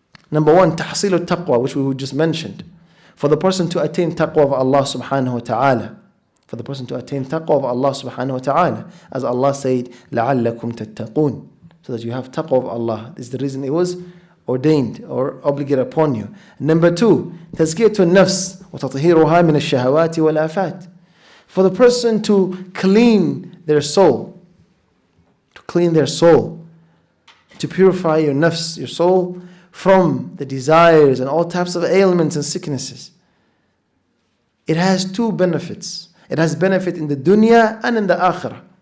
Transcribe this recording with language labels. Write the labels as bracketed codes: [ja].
[en] Number 1, tahsil taqwa, which we just mentioned. For the person to attain taqwa of Allah subhanahu wa ta'ala. For the person to attain taqwa of Allah subhanahu wa ta'ala. As Allah said, [ar] لَعَلَّكُمْ تَتَّقُونَ. [en] So that you have taqwa of Allah. This is the reason it was ordained or obligated upon you. Number 2, [ar] تَزْكِيَةُ النَّفْسِ وَتَطْهِيرُهَا مِنَ الشَّهَوَاتِ وَالْآفَاتِ. [en] For the person to clean their soul. To clean their soul. To purify your nafs, your soul, from the desires and all types of ailments and sicknesses. It has 2 benefits. It has benefit in the dunya and in the akhirah.